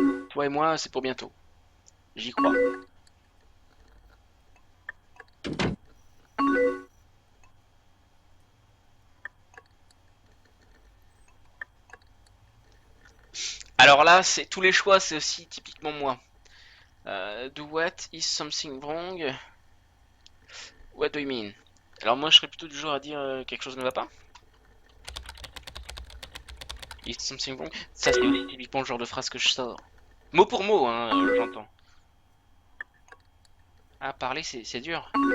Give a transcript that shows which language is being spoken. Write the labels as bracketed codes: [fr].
[fr] Toi et moi, c'est pour bientôt. J'y crois. Alors là, c'est tous les choix, c'est aussi typiquement moi. [en] Do what is something wrong? What do you mean? [fr] Alors moi, je serais plutôt du genre à dire quelque chose ne va pas. [en] Is something wrong? [fr] Ça, c'est aussi typiquement le genre de phrase que je sors. Mot pour mot, hein, j'entends. Ah, parler, c'est dur.